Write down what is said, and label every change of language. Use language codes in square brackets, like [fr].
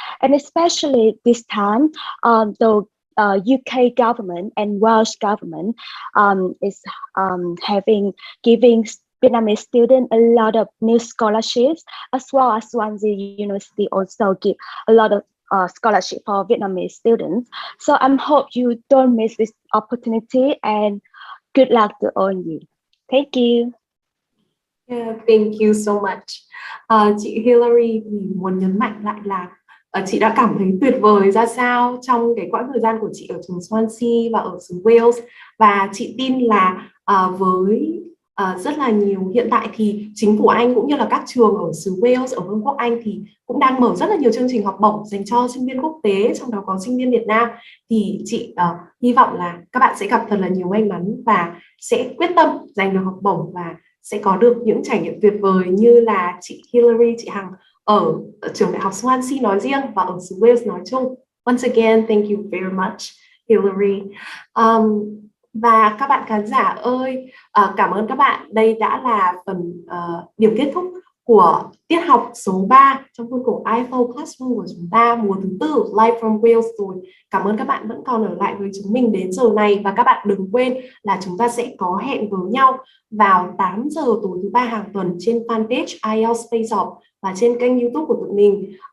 [en] And especially this time, the UK government and Welsh government is giving Vietnamese students a lot of new scholarships, as well as Swansea University also give a lot of scholarship for Vietnamese students. So I hope you don't miss this opportunity, and good luck to all you. Thank you. Yeah, thank you so much. [vi] Chị Hillary thì muốn nhấn mạnh lại là chị đã cảm thấy tuyệt vời ra sao trong cái quãng thời gian của chị ở trường Swansea và ở xứ Wales. Và chị tin là với rất là nhiều hiện tại thì chính phủ Anh cũng như là các trường ở xứ Wales, ở Vương quốc Anh thì cũng đang mở rất là nhiều chương trình học bổng dành cho sinh viên quốc tế, trong đó có sinh viên Việt Nam. Thì chị hy vọng là các bạn sẽ gặp thật là nhiều may mắn và sẽ quyết tâm giành được học bổng và sẽ có được những trải nghiệm tuyệt vời như là chị Hillary, chị Hằng ở trường đại học Swansea nói riêng và ở xứ Wales nói chung. [en] Once again, thank you very much, Hillary. [vi] Và các bạn khán giả ơi, cảm ơn các bạn. Đây đã là phần điểm kết thúc của tiết học số 3 trong khuôn khổ IFOClassroom của chúng ta mùa thứ 4 Live from Wales rồi. Cảm ơn các bạn vẫn còn ở lại với chúng mình đến giờ này. Và các bạn đừng quên là chúng ta sẽ có hẹn với nhau vào 8 giờ tối thứ 3 hàng tuần trên fanpage IELTS Space Off và trên kênh YouTube của tụi mình.